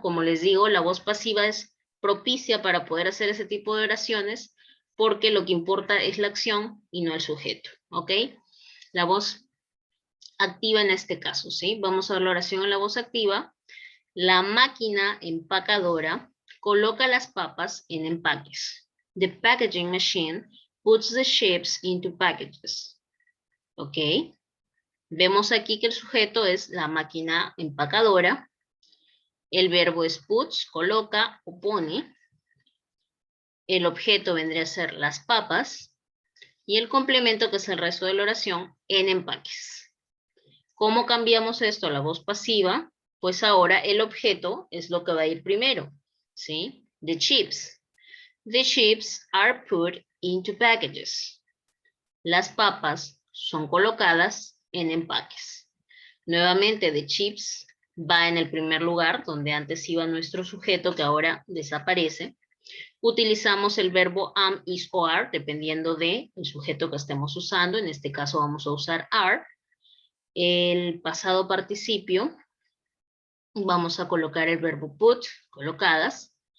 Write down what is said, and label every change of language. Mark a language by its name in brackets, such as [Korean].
[Spanish] Como les digo, la voz pasiva es propicia para poder hacer ese tipo de oraciones, porque lo que importa es la acción y no el sujeto, ¿ok? La voz activa en este caso, ¿sí? Vamos a ver la oración en la voz activa. La máquina empacadora coloca las papas en empaques. [English] The packaging machine puts the chips into packages. [Spanish] ¿Ok? Vemos aquí que el sujeto es la máquina empacadora. El verbo es puts, coloca o pone. El objeto vendría a ser las papas. Y el complemento, que es el resto de la oración, en empaques. ¿Cómo cambiamos esto a la voz pasiva? Pues ahora el objeto es lo que va a ir primero, ¿sí? [English] The chips. The chips are put into packages. [Spanish] Las papas son colocadas en empaques. Nuevamente, [English] the chips [Spanish] va en el primer lugar, donde antes iba nuestro sujeto, que ahora desaparece. Utilizamos el verbo am, is o are, dependiendo del sujeto que estemos usando. En este caso vamos a usar are. El pasado participio, vamos a colocar el verbo put, colocadas.